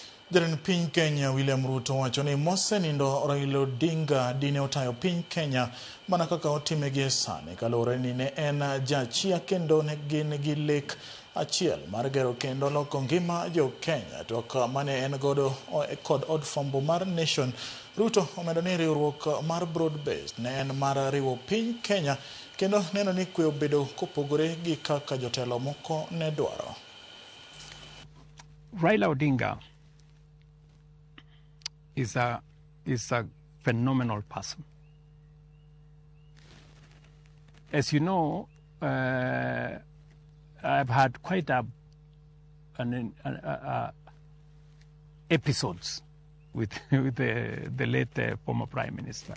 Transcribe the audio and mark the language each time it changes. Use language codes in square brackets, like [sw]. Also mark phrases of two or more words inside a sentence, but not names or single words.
[luo] Jatend piny Kenya William Ruto wacho ni mosenindo Raila Odinga dine otayo piny Kenya mana kaka otime gi sani kaluore ni ne en jachia kendo ne gin gi lek achiel mar gero kendo loko ngima jo Kenya to mane en godo kod od fwambo mar Nation. Ruto omedo ni riwruok mar [en] broad based [luo] ne en mar riwo piny Kenya kendo neno ni kwe obedo kopogore gi kaka jotelo moko ne dwaro. [en] Raila Odinga is a phenomenal person. As you know, I've had quite episodes with the late former Prime Minister.